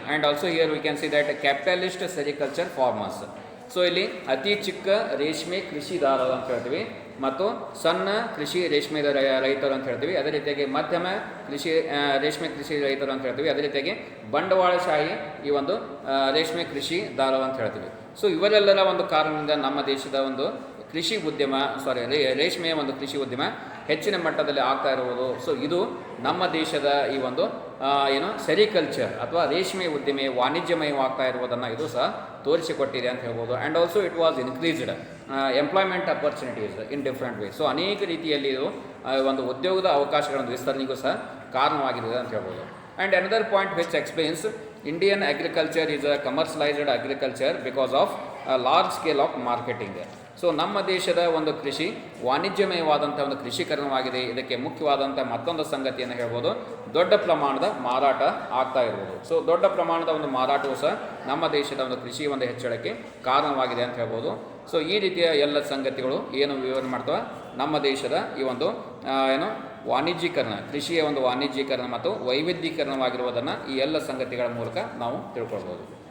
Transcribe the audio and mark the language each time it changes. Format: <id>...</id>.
<en>And also here we can see that capitalist sericulture farmers.</en> <kn>So ಇಲ್ಲಿ ಅತಿ ಚಿಕ್ಕ ರೇಷ್ಮೆ ಕೃಷಿದಾರರು ಅಂತ ಹೇಳ್ತೀವಿ ಮತ್ತು ಸಣ್ಣ ಕೃಷಿ ರೇಷ್ಮೆ ರೈತರು ಅಂತ ಹೇಳ್ತೀವಿ. ಅದೇ ರೀತಿಯಾಗಿ ಮಧ್ಯಮ ರೇಷ್ಮೆ ಕೃಷಿ ರೈತರು ಅಂತ ಹೇಳ್ತೀವಿ. ಅದೇ ರೀತಿಯಾಗಿ ಬಂಡವಾಳಶಾಹಿ ಈ ಒಂದು ರೇಷ್ಮೆ ಕೃಷಿದಾರರು ಅಂತ ಹೇಳ್ತೀವಿ. ಸೊ ಇವರೆಲ್ಲರ ಒಂದು ಕಾರಣದಿಂದ ನಮ್ಮ ದೇಶದ ಒಂದು ಕೃಷಿ ಉದ್ಯಮ ರೇಷ್ಮೆಯ ಒಂದು ಕೃಷಿ ಉದ್ಯಮ ಹೆಚ್ಚಿನ ಮಟ್ಟದಲ್ಲಿ ಆಗ್ತಾ ಇರುವುದು. ಸೊ ಇದು ನಮ್ಮ ದೇಶದ ಈ ಒಂದು ಸೆರಿಕಲ್ಚರ್ ಅಥವಾ ರೇಷ್ಮೆ ಉದ್ಯಮ ವಾಣಿಜ್ಯಮಯವಾಗ್ತಾ ಇರುವುದನ್ನು ಇದು ಸಹ ತೋರಿಸಿಕೊಟ್ಟಿದೆ ಅಂತ ಹೇಳ್ಬೋದು.</kn> <en>And also it was increased employment opportunities in different way.</en> <kn>So ಅನೇಕ ರೀತಿಯಲ್ಲಿ ಇದು ಒಂದು ಉದ್ಯೋಗದ ಅವಕಾಶಗಳನ್ನು ವಿಸ್ತರಣೆಗೂ ಸಹ ಕಾರಣವಾಗಿದೆ ಅಂತ ಹೇಳ್ಬೋದು.</kn> <en>And another point which explains Indian agriculture is a commercialized agriculture because of a large scale of marketing.</en> <kn>So ನಮ್ಮ ದೇಶದ ಒಂದು ಕೃಷಿ ವಾಣಿಜ್ಯಮಯವಾದಂಥ ಒಂದು ಕೃಷಿಕರಣವಾಗಿದೆ. ಇದಕ್ಕೆ ಮುಖ್ಯವಾದಂಥ ಮತ್ತೊಂದು ಸಂಗತಿಯನ್ನು ಹೇಳ್ಬೋದು, ದೊಡ್ಡ ಪ್ರಮಾಣದ ಮಾರಾಟ ಆಗ್ತಾ ಇರ್ಬೋದು. ಸೊ ದೊಡ್ಡ ಪ್ರಮಾಣದ ಒಂದು ಮಾರಾಟವು ಸಹ ನಮ್ಮ ದೇಶದ ಒಂದು ಕೃಷಿ ಒಂದು ಹೆಚ್ಚಳಕ್ಕೆ ಕಾರಣವಾಗಿದೆ ಅಂತ ಹೇಳ್ಬೋದು. ಸೊ ಈ ರೀತಿಯ ಎಲ್ಲ ಸಂಗತಿಗಳು ಏನು ವಿವರಣೆ ಮಾಡ್ತವೆ ನಮ್ಮ ದೇಶದ ಈ ಒಂದು ವಾಣಿಜ್ಯೀಕರಣ, ಕೃಷಿಯ ಒಂದು ವಾಣಿಜ್ಯೀಕರಣ ಮತ್ತು ವೈವಿಧ್ಯೀಕರಣವಾಗಿರುವುದನ್ನು ಈ ಎಲ್ಲ ಸಂಗತಿಗಳ ಮೂಲಕ ನಾವು ತಿಳ್ಕೊಳ್ಬೋದು.</kn>